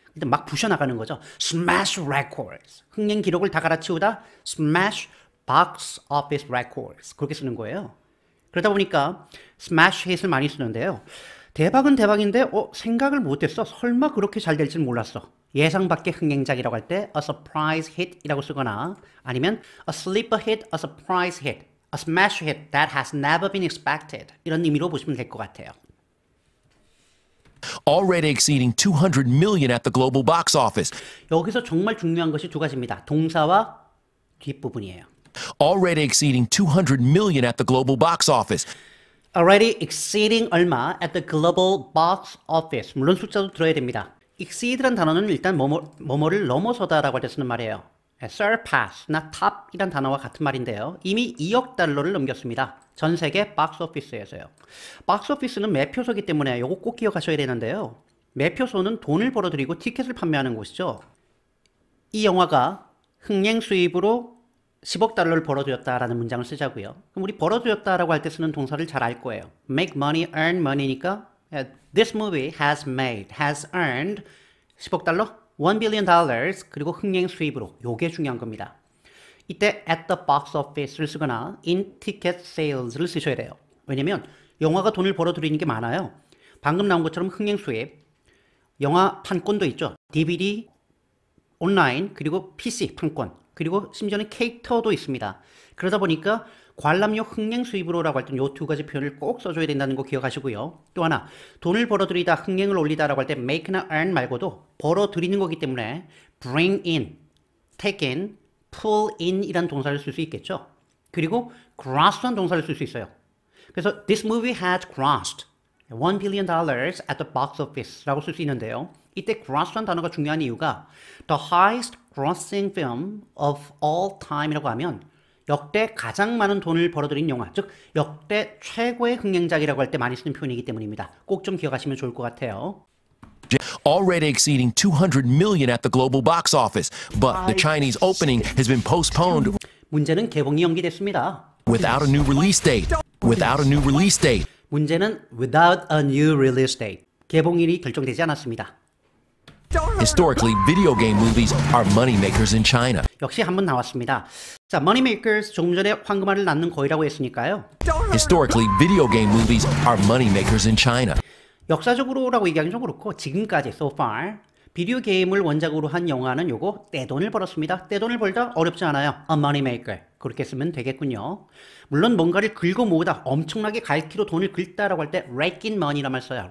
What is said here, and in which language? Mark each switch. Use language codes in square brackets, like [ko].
[ko] 근데 막 부셔나가는 거죠. [en] smash records. [ko] 흥행 기록을 다 갈아치우다 [en] smash box office records. [ko] 그렇게 쓰는 거예요. 그러다 보니까 smash hit을 많이 쓰는데요. 대박은 대박인데 생각을 못했어. 설마 그렇게 잘 될 줄 몰랐어. 예상 밖의 흥행작이라고 할 때 a surprise hit이라고 쓰거나 아니면 [en] a sleeper hit, a surprise hit, a smash hit that has never been expected [ko] 이런 의미로 보시면 될 것 같아요. [en] Already exceeding 200 million at the global box office. [ko] 여기서 정말 중요한 것이 두 가지입니다. 동사와 뒷부분이에요. [en] Already exceeding 200 million at the global box office. Already exceeding 얼마 at the global box office. [ko] 물론 숫자도 들어야 됩니다. exceed란 단어는 일단 뭐뭐를 넘어서다라고 할 때 쓰는 말이에요. surpass나 top이란 단어와 같은 말인데요. 이미 2억 달러를 넘겼습니다. 전 세계 박스 오피스에서요. 박스 오피스는 매표소이기 때문에 이거 꼭 기억하셔야 되는데요. 매표소는 돈을 벌어들이고 티켓을 판매하는 곳이죠. 이 영화가 흥행 수입으로 10억 달러를 벌어들였다라는 문장을 쓰자고요. 그럼 우리 벌어들였다라고 할 때 쓰는 동사를 잘 알 거예요. [en] make money, earn money [ko] 니까 [en] this movie has earned [ko] 10억 달러, $1 billion 그리고 흥행 수입으로 요게 중요한 겁니다. 이때 [en] at the box office [ko] 를 쓰거나 [en] in ticket sales [ko] 를 쓰셔야 돼요. 왜냐면 영화가 돈을 벌어들이는 게 많아요. 방금 나온 것처럼 흥행 수입, 영화 판권도 있죠. DVD, 온라인, 그리고 PC 판권, 그리고 심지어는 캐릭터도 있습니다. 그러다 보니까 관람료 흥행 수입으로라고 할 때 이 두 가지 표현을 꼭 써줘야 된다는 거 기억하시고요. 또 하나, 돈을 벌어들이다, 흥행을 올리다라고 할 때 make나 earn 말고도 벌어들이는 거기 때문에 [en] bring in, take in, pull in [ko] 이란 동사를 쓸 수 있겠죠. 그리고 gross한 동사를 쓸 수 있어요. 그래서 [en] this movie has grossed $1 billion at the box office [ko] 라고 쓸 수 있는데요. 이때 gross란 단어가 중요한 이유가 [en] the highest grossing film of all time [ko] 이라고 하면 역대 가장 많은 돈을 벌어들인 영화, 즉 역대 최고의 흥행작이라고 할 때 많이 쓰는 표현이기 때문입니다. 꼭 좀 기억하시면 좋을 것 같아요. [en] Already exceeding 200 million at the global box office, but the Chinese opening has been postponed [ko] 문제는 개봉이 연기됐습니다. [en] without a new release date. Without a new release date. [ko] 문제는 [en] without a new release date. [ko] 개봉일이 결정되지 않았습니다. [en] Historically, video game movies are moneymakers in China. [ko] 역시 한번 나왔습니다. 자, moneymakers 조금 전에 황금알을 낳는 거이라고 했으니까요. [en] Historically, video game movies are moneymakers in China. [ko] 역사적으로라고 얘기하기는 좀 그렇고 지금까지 [en] so far [ko] 비디오 게임을 원작으로 한 영화는 요거 떼돈을 벌었습니다. 떼돈을 벌다 어렵지 않아요. [en] A moneymaker. [ko] 그렇게 쓰면 되겠군요. 물론 뭔가를 긁어 모으다, 엄청나게 갈퀴로 돈을 긁다라고 할 때 [en] rake in money [ko] 란 말 써요.